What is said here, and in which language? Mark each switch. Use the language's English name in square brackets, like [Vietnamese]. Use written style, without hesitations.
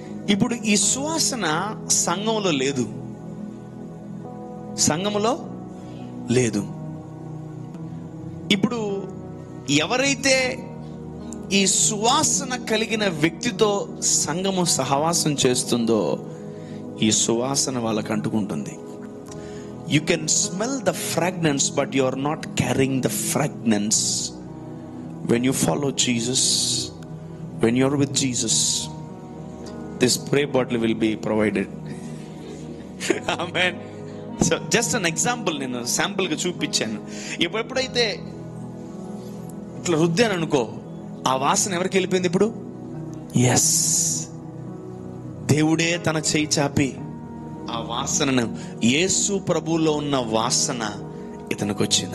[Telugu] ఇప్పుడు ఈ సువాసన సంఘంలో లేదు. సంఘములో లేదు. ఇప్పుడు ఎవరైతే ఈ సువాసన కలిగిన వ్యక్తితో సంఘము సహవాసం చేస్తుందో ఈ సువాసన వాళ్ళకు అంటుకుంటుంది. [English] You can smell the fragrance, but you are not carrying the fragrance. When you follow Jesus, when you are with Jesus, this spray bottle will be provided. Amen. So just an example, [Telugu] నేను sample గా చూపించాను. ఎప్పుడైతే ఇట్లా రుద్దాను అనుకో, ఆ వాసన ఎవరికి వెళ్ళిపోయింది ఇప్పుడు? ఎస్, దేవుడే తన చేయి చాపి ఆ వాసనను, యేసు ప్రభువులో ఉన్న వాసన ఇతనికి వచ్చింది.